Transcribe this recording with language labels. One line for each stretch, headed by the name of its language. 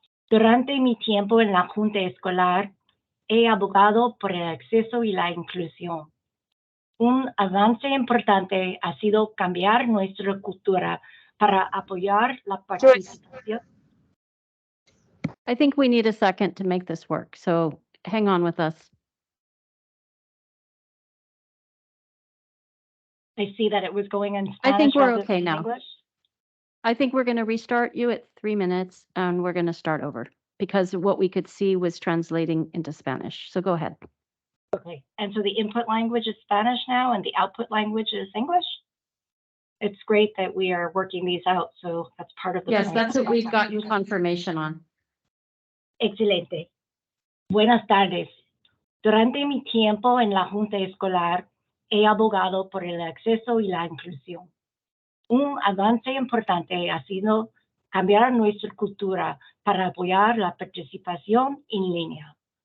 Spanish: Durante mi tiempo en la Junta Escolar, he abogado por el acceso y la inclusión. Un avance importante ha sido cambiar nuestra cultura para apoyar la participación.
English: I think we need a second to make this work. So hang on with us. I see that it was going in Spanish. I think we're rather okay than now. English. I think we're going to restart you at 3 minutes and we're going to start over because what we could see was translating into Spanish. So go ahead. Okay, and so the input language is Spanish now and the output language is English? It's great that we are working these out, so that's part of the Yes, process. that's what we've gotten confirmation on.
Spanish: Excelente. Buenas tardes. Durante mi tiempo en la Junta Escolar, he abogado por el acceso y la inclusión. Un avance importante ha sido cambiar nuestra cultura para apoyar la participación en línea.